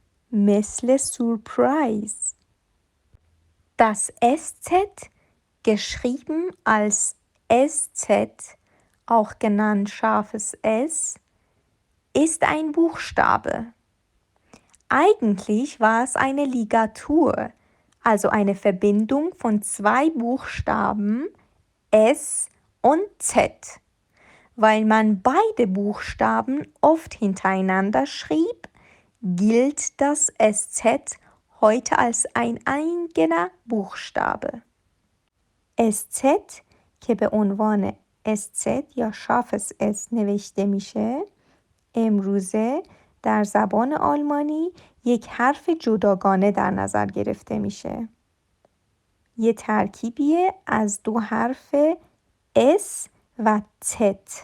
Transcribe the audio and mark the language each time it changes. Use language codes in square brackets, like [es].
[fa] مثل Surprise. [de] Das SZ, geschrieben als SZ, auch genannt scharfes S, ist ein Buchstabe. Eigentlich war es eine Ligatur, also eine Verbindung von 2 Buchstaben S und Z. Weil man beide Buchstaben oft hintereinander schrieb, gilt das SZ heute als ein eigener buchstabe. [fa] SZ که به عنوان SZ یا شافس S نوشته میشه، امروزه در زبان آلمانی یک حرف جداگانه در نظر گرفته میشه. یه ترکیبیه از 2 حرف S و Z.